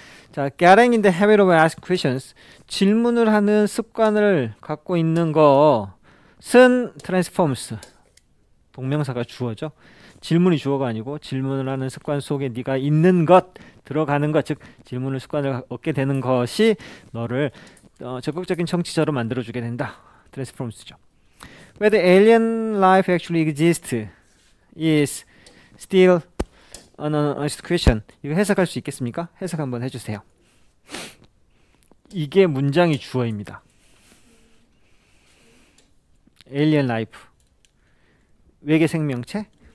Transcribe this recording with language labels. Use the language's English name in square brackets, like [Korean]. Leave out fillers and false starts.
[Korean] 자, [English] getting in the habit of asking questions, [Korean] 질문을 하는 습관을 갖고 있는 것은 transforms, 동명사가 주어죠. 질문이 주어가 아니고 질문을 하는 습관 속에 네가 있는 것, 들어가는 것, 즉 질문을 습관을 얻게 되는 것이 너를 적극적인 청취자로 만들어주게 된다. [English] transforms죠. Whether alien life actually exists is still an honest question. [Korean] 이거 해석할 수 있겠습니까? 해석 한번 해주세요. 이게 문장이 주어입니다. alien life, 외계 생명체?